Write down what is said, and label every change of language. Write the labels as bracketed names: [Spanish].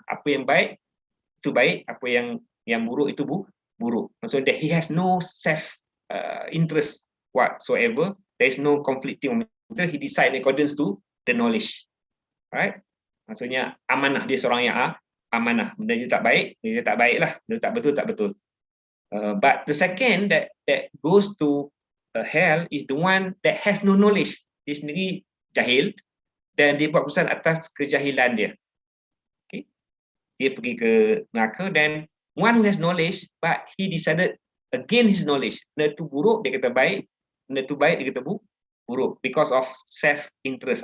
[Malay] Apa yang baik itu baik, apa yang buruk itu buruk. Maksudnya [English] he has no self interest whatsoever. There is no conflicting interest. He decide in accordance to the knowledge. Right? [Malay] Maksudnya amanah, dia seorang yang amanah. Benda dia tak baik, dia tak baiklah. Benda tak betul, tak betul. [English] But the second that goes to hell is the one that has no knowledge. [Malay] Dia sendiri jahil dan dia buat keputusan atas kejahilan dia. Okay? Dia pergi ke neraka. Dan [English] one who has knowledge but he decided against his knowledge. [Malay] Benda tu buruk, dia kata baik. Benda tu baik, dia kata buruk. [English] Because of self-interest.